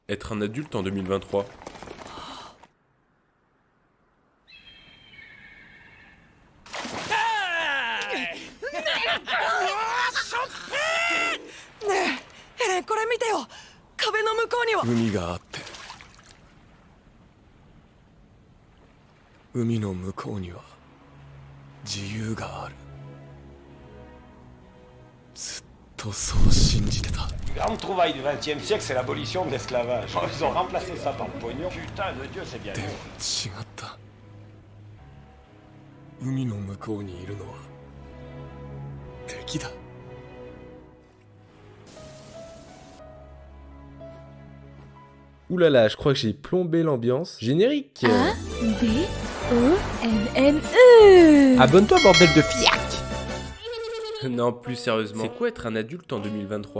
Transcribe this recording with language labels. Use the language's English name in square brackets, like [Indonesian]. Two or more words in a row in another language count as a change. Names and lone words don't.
[French] être un adulte en 2023. [Japanese] Eren, これ見てよ。壁の向こうには海があって、海の向こうには自由がある。ずっとそう信じてた。 [French] Grande trouvaille du XXe siècle, c'est l'abolition de l'esclavage. Ils ont remplacé ça par le pognon. Putain de Dieu, c'est bien [Japanese] でも [French] mieux. [Japanese] 違った。海の向こうにいるのは敵だ。 [French] Ouh là là, je crois que j'ai plombé l'ambiance. Générique. A-B-O-N-N-E. Abonne-toi, bordel de fiac. Non, plus sérieusement, c'est quoi être un adulte en 2023?